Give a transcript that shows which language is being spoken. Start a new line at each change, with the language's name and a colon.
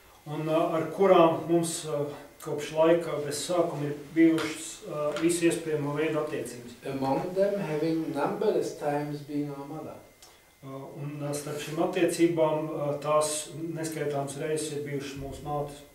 Latvian: Un ar kurām mums kopš laika bez sākuma ir bijušas visu iespējamo veidu attiecības.
English: Among them having numberless times being our mother.
Latvian: Un starp šīm attiecībām tās neskaitāmas reizes ir bijušas mūsu mātes.